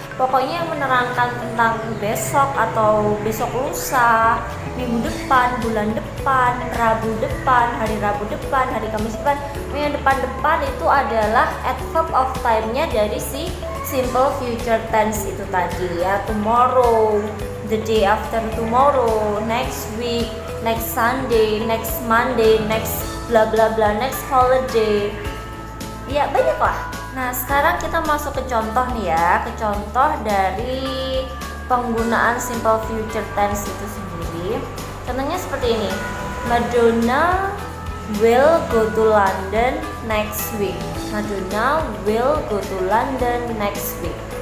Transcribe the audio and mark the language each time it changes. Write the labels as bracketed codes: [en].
[id] Pokoknya yang menerangkan tentang besok atau besok lusa, minggu depan, bulan depan, Rabu depan, hari Rabu depan, hari Kamis depan. Yang depan-depan itu adalah adverb of time-nya dari si simple future tense itu tadi, ya. [en] Tomorrow, the day after tomorrow, next week, next Sunday, next Monday, next bla bla bla, next holiday. [id] Ya, banyak lah. Nah, sekarang kita masuk ke contoh nih, ya. Ke contoh dari penggunaan simple future tense itu sendiri. Contohnya seperti ini. [en] Madonna will go to London next week. Madonna will go to London next week.